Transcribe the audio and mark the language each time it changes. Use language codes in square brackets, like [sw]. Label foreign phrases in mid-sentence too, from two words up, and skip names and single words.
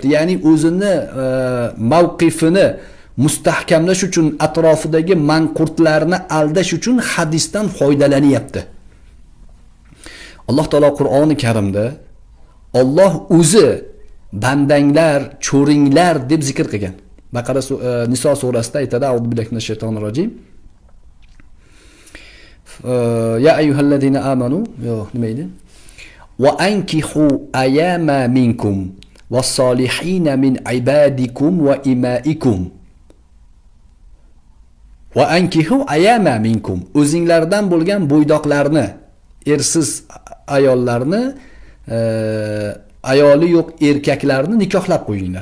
[uz] Ya'ni o'zini mavqifini mustahkamlash uchun atrofidagi manqurtlarni aldash uchun hadisdan foydalanyapti. Alloh taolo Qur'oni Karimda Alloh o'zi bandanglar, cho'ringlar deb zikr qilgan. Baqara Niso surasida aytadi: [ar] أعوذ بالله من الشيطان الرجيم. يا أيها الذين آمنوا, [uz] nima edi? [ar] وأنكحوا الأيامى منكم والصالحين من عبادكم وإمائكم. وأنكحوا الأيامى منكم. [uz] O'zinglardan bo'lgan bo'ydoqlarni, ersiz ayollarni, ayoli yo'q erkaklarni nikohlab qo'yinglar.